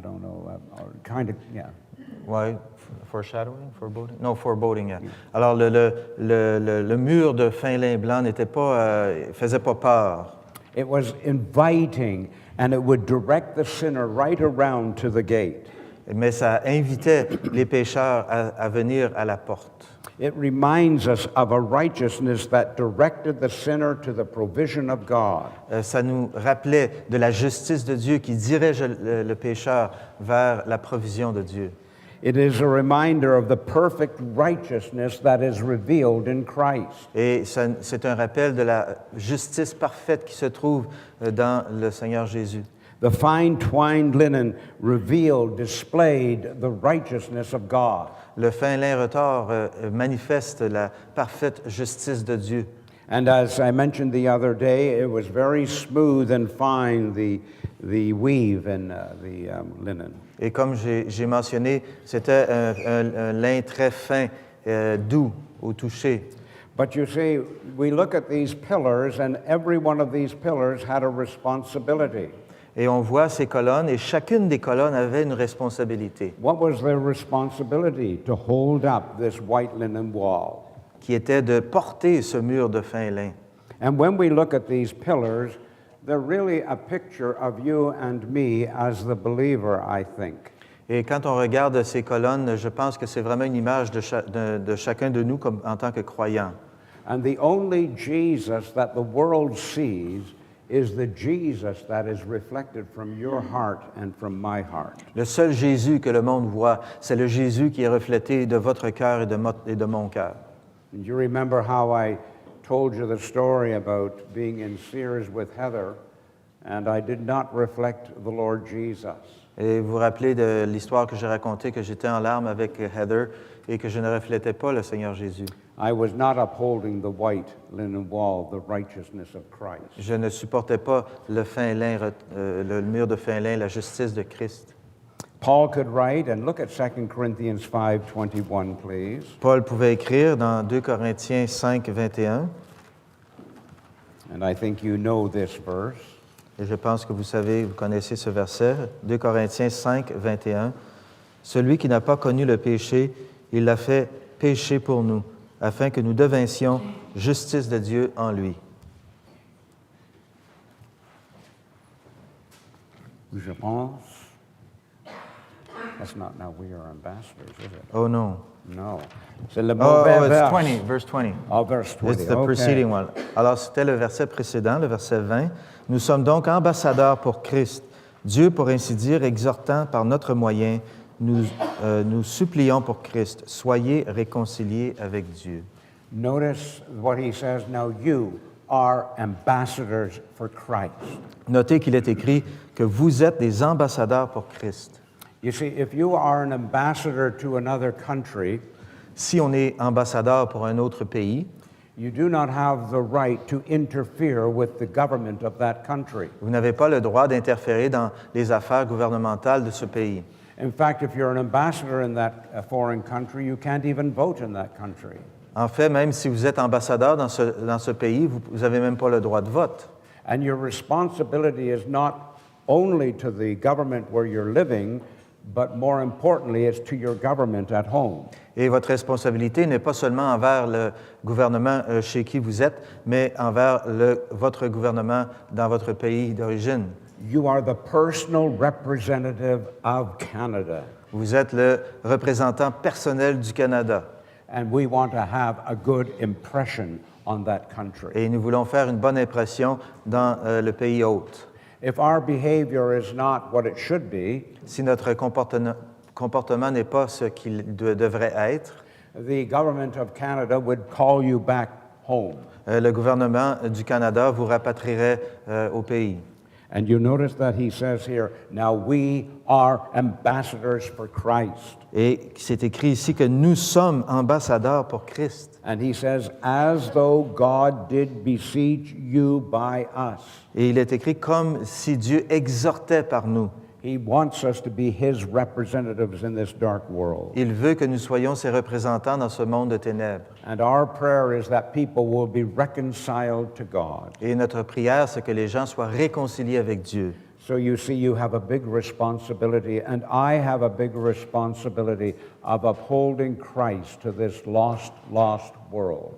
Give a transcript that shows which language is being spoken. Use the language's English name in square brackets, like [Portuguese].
[English] I don't know, or kind of, yeah. [French] Oui, [English] foreshadowing, foreboding? [French] Non, [English] foreboding, yeah. [French] Alors, le mur de fin lin blanc faisait pas peur. [English] It was inviting, and it would direct the sinner right around to the gate. [French] Mais ça invitait les pécheurs à venir à la porte. [English] It reminds us of a righteousness that directed the sinner to the provision of God. [French] Ça nous rappelait de la justice de Dieu qui dirige le pécheur vers la provision de Dieu. [English] It is a reminder of the perfect righteousness that is revealed in Christ. [French] Et c'est un rappel de la justice parfaite qui se trouve dans le Seigneur Jésus. [English] The fine twined linen revealed, displayed the righteousness of God. [French] Le fin lin retors manifeste la parfaite justice de Dieu. [English] And as I mentioned the other day, it was very smooth and fine, the weave in the linen. [French] Et comme j'ai mentionné, c'était un lin très fin, doux au toucher. [English] But you see, we look at these pillars, and every one of these pillars had a responsibility. [French] Et on voit ces colonnes, et chacune des colonnes avait une responsabilité, [English] What was their responsibility? To hold up this white linen wall. [French] qui était de porter ce mur de fin lin. [English] And when we look at these pillars, they're really a picture of you and me as the believer, I think. [French] Et quand on regarde ces colonnes, je pense que c'est vraiment une image de chacun de nous comme, en tant que croyants. [English] And the only Jesus that the world sees is the Jesus that is reflected from your heart and from my heart. [French] Le seul Jésus que le monde voit, c'est le Jésus qui est reflété de votre cœur et de mon cœur. [English] And you remember how I told you the story about being in Sears with Heather, and I did not reflect the Lord Jesus. [French] Et vous vous rappelez de l'histoire que j'ai racontée, que j'étais en larmes avec Heather et que je ne reflétais pas le Seigneur Jésus. [English] I was not upholding the white linen wall, the righteousness of Christ. [French] Je ne supportais pas le fin lin, le mur de fin lin, la justice de Christ. [English] Paul could write, and look at 2 Corinthians 5:21, please. [French] Paul pouvait écrire dans 2 Corinthiens 5, 21, [English] And I think you know this verse. [French] et je pense que vous savez, vous connaissez ce verset, 2 Corinthiens 5, 21. Celui qui n'a pas connu le péché, il l'a fait péché pour nous, afin que nous devinssions justice de Dieu en lui. Je pense. [English] That's not now we are ambassadors, is it? [French] Oh non. [English] No. [French] C'est le Oh, mauvais [English] it's verse. 20, verse 20. Oh, verse 20. It's the okay. preceding one. [French] Alors, c'était le verset précédent, le verset 20. Nous sommes donc ambassadeurs pour Christ. Dieu, pour ainsi dire, exhortant par notre moyen, nous supplions pour Christ. Soyez réconciliés avec Dieu. [English] Notice what he says. Now you are ambassadors for Christ. [French] Notez qu'il est écrit que vous êtes des ambassadeurs pour Christ. [English] You see, if you are an ambassador to another country, [French] Si on est ambassadeur pour un autre pays, [English] you do not have the right to interfere with the government of that country. [French] vous n'avez pas le droit d'interférer dans les affaires gouvernementales de ce pays. [English] In fact, if you're an ambassador in that foreign country, you can't even vote in that country. [French] En fait, même si vous êtes ambassadeur dans ce pays, vous n'avez même pas le droit de vote. [English] And your responsibility is not only to the government where you're living, but more importantly, it's to your government at home. [French] Et votre responsabilité n'est pas seulement envers le gouvernement chez qui vous êtes, mais envers votre gouvernement dans votre pays d'origine. [English] You are the personal representative of Canada, [French] Vous êtes le représentant personnel du Canada. [English] and we want to have a good impression on that country. [French] Et nous voulons faire une bonne impression dans le pays hôte. [English] If our behavior is not what it should be, [French] Si notre comportement n'est pas ce qu'il devrait être, [English] the government of Canada would call you back home. [French] le gouvernement du Canada vous rapatrierait au pays. [English] And you notice that he says here, now we are ambassadors for Christ. [French] Et c'est écrit ici que nous sommes ambassadeurs pour Christ. [English] And he says, as though God did beseech you by us. [French] Et il est écrit comme si Dieu exhortait par nous. [English] He wants us to be his representatives in this dark world. [French] Il veut que nous soyons ses représentants dans ce monde de ténèbres. [English] And our prayer is that people will be reconciled to God. [French] Et notre prière, c'est que les gens soient réconciliés avec Dieu. [English] So you see, you have a big responsibility, and I have a big responsibility of upholding Christ to this lost world.